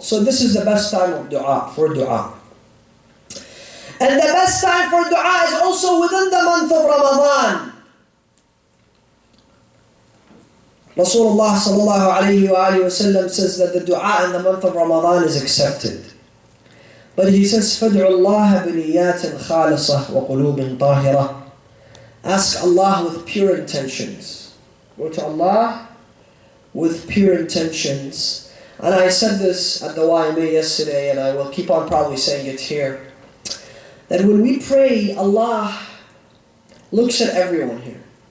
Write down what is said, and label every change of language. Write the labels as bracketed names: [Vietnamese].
[English] So this is the best time of dua, for dua. And the best time for dua is also within the month of Ramadan. Rasulullah sallallahu alayhi wa sallam says that the dua in the month of Ramadan is accepted. [Arabic] But he says, فَادْعُوا اللَّهَ بِنِيَّاتٍ خَالِصَةٍ وَقُلُوبٍ طَاهِرَةٍ. [English] Ask Allah with pure intentions. Go to Allah with pure intentions. And I said this at the YMA yesterday, and I will keep on probably saying it here, that when we pray, Allah looks at everyone here.